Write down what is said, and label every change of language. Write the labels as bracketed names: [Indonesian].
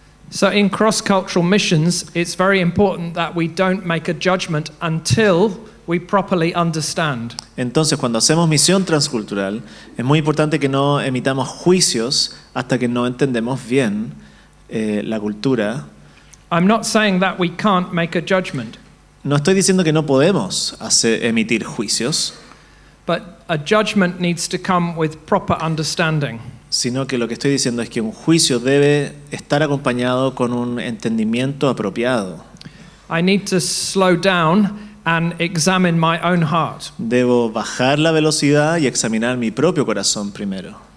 [English] So in cross-cultural missions, it's very important that we don't make a judgment until we properly understand. [Spanish] Entonces, cuando hacemos misión transcultural, es muy importante que no emitamos juicios hasta que no entendemos bien la cultura. [English] I'm not saying that we can't make a judgment. [Spanish] No estoy diciendo que no podemos emitir juicios, [English] But a judgment needs to come with proper understanding. [Spanish] sino que lo que estoy diciendo es que un juicio debe estar acompañado con un entendimiento apropiado. [English] I need to slow down and examine my own heart. [Spanish] Debo bajar la velocidad y examinar mi propio corazón primero.